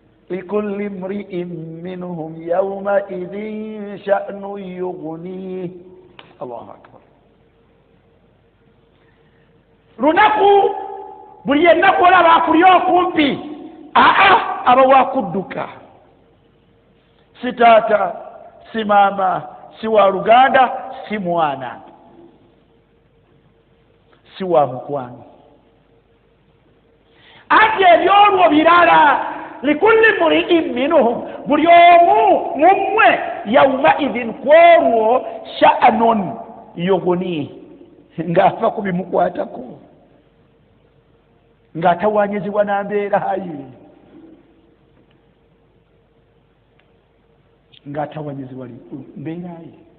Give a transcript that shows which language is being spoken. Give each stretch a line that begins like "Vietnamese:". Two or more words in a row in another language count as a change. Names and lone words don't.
Arabic: لكل امرئ منهم يومئذ شأن يغنيه." الله أكبر.
Ganda: Lunaku buli yenna kwolaba akuli okumpi, aa, aba wakudduka. Si taata, si maama, si wa luganda, si mwana, si wa mukwano. Anti ebyolwo birala.
Arabic: "لكل امرئ منهم،"
Ganda: buli omu mu mmwe,
Arabic: "يومئذ،" kwolwo, "شأن يغنيه،"
Ganda: ng'afa ku bimukwatako, ng'atawaanyizibwa na mbeera ye, ng'atawaanyizibwa li-, mbeera ye.